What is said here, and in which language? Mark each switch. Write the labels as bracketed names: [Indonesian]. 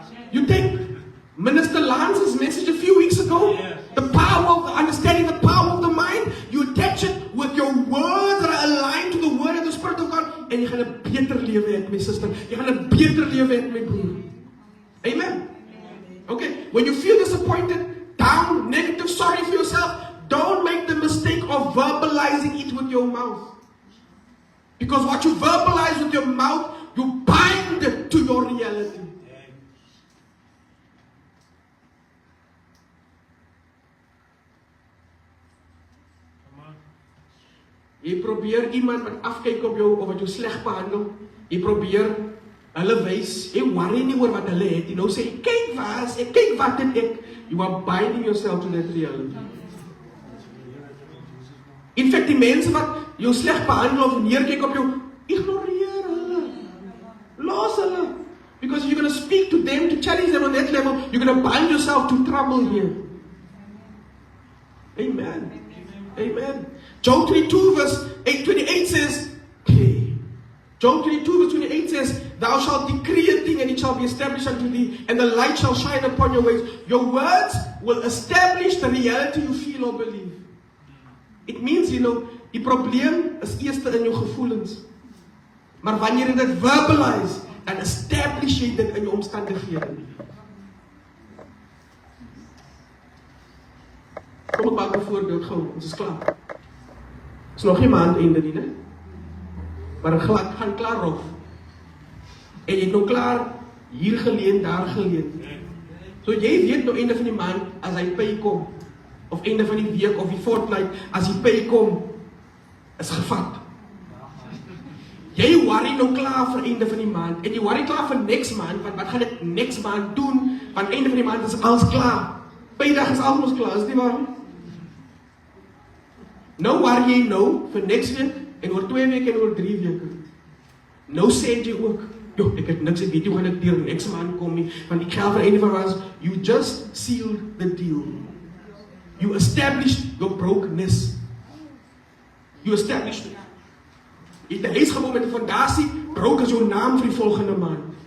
[English] You take Minister Lance's message a few weeks ago. The power of the understanding, the power of the mind. You attach it with your words that are aligned to the word and the Spirit of God. [Afrikaans] En jy gaan 'n beter lewe hê, my sister. Jy gaan 'n beter lewe hê, my broer. Amen. [English] Okay, when you feel disappointed, down, negative, sorry for yourself, don't make the mistake of verbalizing it with your mouth. Because what you verbalize with your mouth, you bind to your reality. [Afrikaans] Jy probeer iemand wat afkyk op jou of wat jou sleg behandel, jy probeer hulle wys, jy worry nie oor wat hulle het, jy nou sê, kyk wat het ek, [English] you are binding yourself to that reality. In fact, [Afrikaans] die mense wat jou sleg behandel of neerkyk op jou, ignoreer hulle, los hulle, [English] because you're going to speak to them, to challenge them on that level, you're going to bind yourself to trouble here. Amen. Amen. Job 22 verse 28 says, Job 22 verse 28 says, thou shalt decree a thing and it shall be established unto thee, and the light shall shine upon your ways. Your words will establish the reality you feel or believe. It means, [Afrikaans] die probleem is eerst in jou gevoelens. Maar wanneer jy dit verbalize, dan establish jy dit in jou omstandighede. Kom ek maak 'n voorbeeld gou, ons is klaar. Is nog nie maand einde nie, né? Maar ek gaan klaar rof. En jy het nou klaar hier geleen, daar geleen. So jy weet nou einde van die maand, as hy pay kom, of einde van die week, of die fortnight, as die pay kom, is gevat. Jy worry nou klaar vir einde van die maand, en jy worry klaar vir next maand, want wat gaan ek next maand doen, want einde van die maand is alles klaar. Paydag is alles klaar, is die waar? Nou worry jy nou vir next week, en oor 2 weke en oor 3 weke. Nou sê jy ook, ek het niks, ek weet nie hoe gaan ek deur next maand kom nie, want die geld vir einde van was, [English] you just sealed the deal. You established your brokenness. You established it. [Afrikaans] Jy het 'n huis gebou met 'n fondasie, broke is jou naam vir die volgende maand.